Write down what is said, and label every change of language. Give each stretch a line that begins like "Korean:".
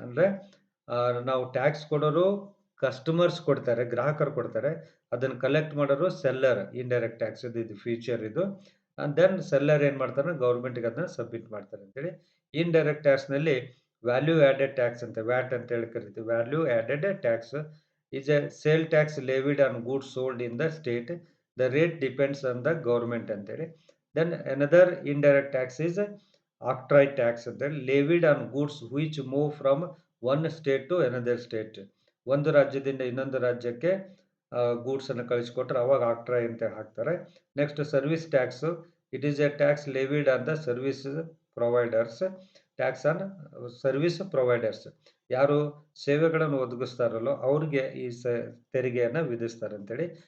Kannada: ಅಂದ್ರೆ ನಾವು ಟ್ಯಾಕ್ಸ್ ಕೊಡೋರು ಕಸ್ಟಮರ್ಸ್ ಕೊಡ್ತಾರೆ, ಗ್ರಾಹಕರು ಕೊಡ್ತಾರೆ, ಅದನ್ನು ಕಲೆಕ್ಟ್ ಮಾಡೋರು ಸೆಲ್ಲರ್. ಇಂಡೈರೆಕ್ಟ್ ಟ್ಯಾಕ್ಸ್ ಇದು ಫ್ಯೂಚರ್ ಇದು. ಅಂಡ್ ದೆನ್ ಸೆಲ್ಲರ್ ಏನು ಮಾಡ್ತಾರೆ, ಗೌರ್ಮೆಂಟ್ಗೆ ಅದನ್ನ ಸಬ್ಮಿಟ್ ಮಾಡ್ತಾರೆ ಅಂತೇಳಿ. ಇಂಡೈರೆಕ್ಟ್ ಟ್ಯಾಕ್ಸ್ನಲ್ಲಿ ವ್ಯಾಲ್ಯೂ ಆ್ಯಡೆಡ್ ಟ್ಯಾಕ್ಸ್ ಅಂತ, ವ್ಯಾಟ್ ಅಂತ ಹೇಳಿ ಕರಿತೀವಿ.
English: Value added tax is a sale tax levied on goods sold in the state. The rate depends on the government ಅಂತೇಳಿ. Then another indirect tax is octroi tax ಅಂತೇಳಿ, levied on goods which move from one state to another state.
Kannada: ಒಂದು ರಾಜ್ಯದಿಂದ ಇನ್ನೊಂದು ರಾಜ್ಯಕ್ಕೆ goods ಅನ್ನು ಕಳಿಸ್ಕೊಟ್ರೆ ಅವಾಗ ಆಕ್ಟ್ರಾಯ್ ಅಂತ ಹಾಕ್ತಾರೆ.
English: Next service tax. It is a tax levied on the service providers. Tax on service providers,
Kannada: ಯಾರು ಸೇವೆಗಳನ್ನು ಒದಗಿಸ್ತಾರಲ್ಲೋ ಅವ್ರಿಗೆ ಈ ತೆರಿಗೆಯನ್ನು ವಿಧಿಸ್ತಾರೆ ಅಂತೇಳಿ.